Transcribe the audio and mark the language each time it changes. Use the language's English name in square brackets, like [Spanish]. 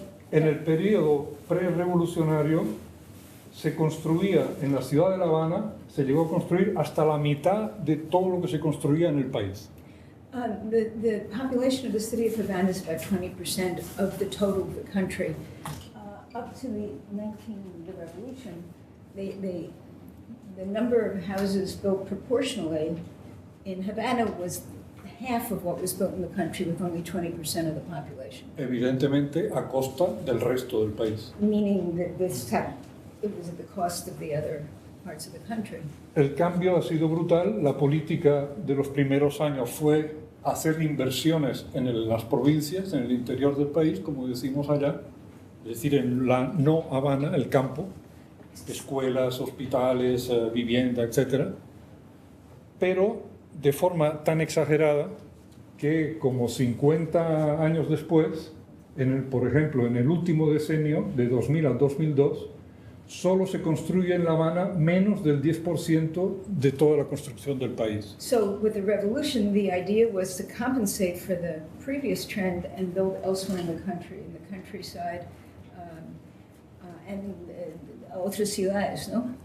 [Spanish] En el periodo prerevolucionario se construía en la ciudad de La Habana, se llegó a construir hasta la mitad de todo lo que se construía en el país. [English] The population of the city of Havana is about 20% of the total of the country. Up to the Revolution, the number of houses built proportionally in Havana was half of what was built in the country, with only 20% of the population. [Spanish] Evidentemente a costa del resto del país. [English] Meaning that it was at the cost of the other parts of the country. [Spanish] El cambio ha sido brutal. La política de los primeros años fue hacer inversiones en las provincias, en el interior del país, como decimos allá, es decir, en la no Habana, el campo, escuelas, hospitales, vivienda, etc. Pero de forma tan exagerada que como 50 años después, por ejemplo, en el último decenio, de 2000 al 2002, solo se construye en La Habana menos del 10% de toda la construcción del país. [English] So with the revolution, the idea was to compensate for the previous trend and build elsewhere in the country, in the countryside, and [Spanish] otras ciudades, ¿no?